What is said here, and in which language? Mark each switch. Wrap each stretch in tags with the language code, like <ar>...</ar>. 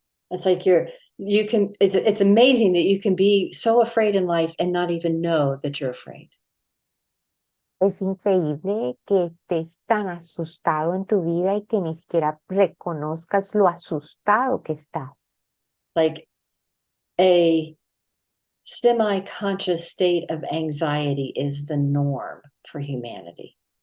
<en>It's like it's amazing that you can be so afraid in life and not even know that you're afraid.</en> <es>Es increíble que estés tan asustado en tu vida y que ni siquiera reconozcas lo asustado que estás.</es> <en>Like a semi-conscious state of anxiety is the norm for humanity.</en>